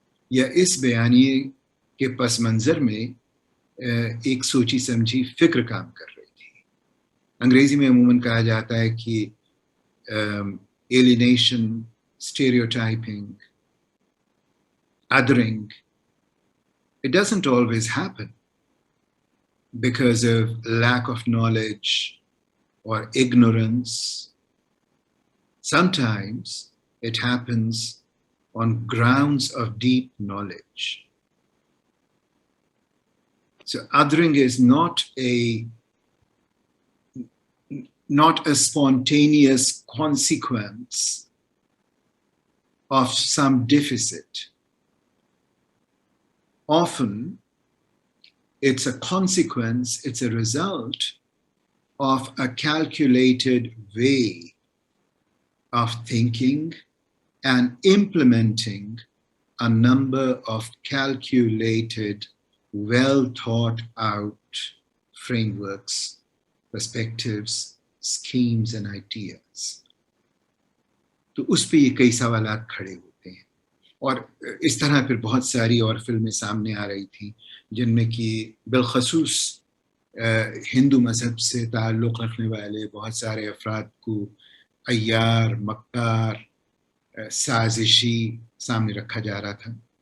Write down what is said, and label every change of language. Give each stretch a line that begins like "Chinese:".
Urdu: یا اس بیانیے کے پس منظر میں ایک سوچی سمجھی فکر کام کر رہی تھی۔ انگریزی میں عموماً کہا جاتا ہے کہ
English: alienation, stereotyping, othering, it doesn't always happen because of lack of knowledge or ignorance. Sometimes it happens on grounds of deep knowledge. So othering is not a spontaneous consequence of some deficit. Often it's a consequence, it's a result of a calculated way of thinking and implementing a number of calculated, well thought out frameworks, perspectives, schemes and ideas.
Urdu: تو اس پہ یہ کئی سوالات کھڑے ہوتے ہیں، اور اس طرح پھر بہت ساری اور فلمیں سامنے آ رہی تھیں جن میں کہ بالخصوص ہندو مذہب سے تعلق رکھنے والے بہت سارے افراد کو عیار، مکار، سازشی سامنے رکھا جا رہا تھا۔